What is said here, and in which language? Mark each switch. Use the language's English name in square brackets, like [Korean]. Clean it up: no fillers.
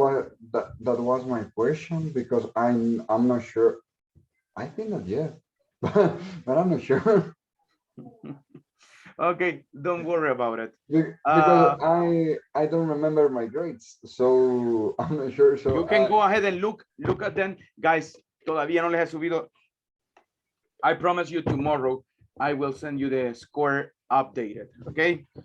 [English] was that was my question because I'm not sure. I think that yes, but I'm not sure. Okay, don't worry about it. Because I don't remember my grades, so I'm not sure. So You can go ahead and look at them. [Spanish] Guys, todavía no les he subido. [English] I promise you tomorrow, I will send you the score updated, okay?